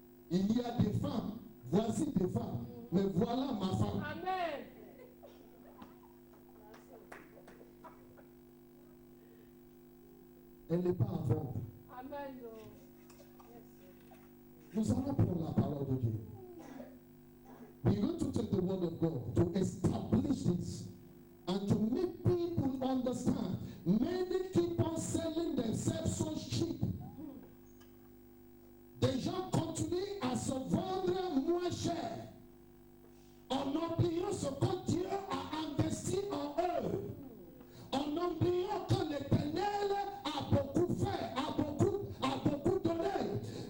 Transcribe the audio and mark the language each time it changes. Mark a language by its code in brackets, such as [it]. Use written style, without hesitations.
[fr] Il y a des femmes, voici des femmes. Mais voilà ma femme. Amen. Elle n'est pas à vendre. Amen. Nous allons prendre la parole de Dieu. [en] We're going to take the word of God to establish this and to make people understand. Many keep on selling themselves so cheap. [fr] Des gens continuent à se vendre moins cher en oubliant ce que Dieu a investi en eux, en oubliant que l'Éternel a beaucoup fait, a beaucoup donné.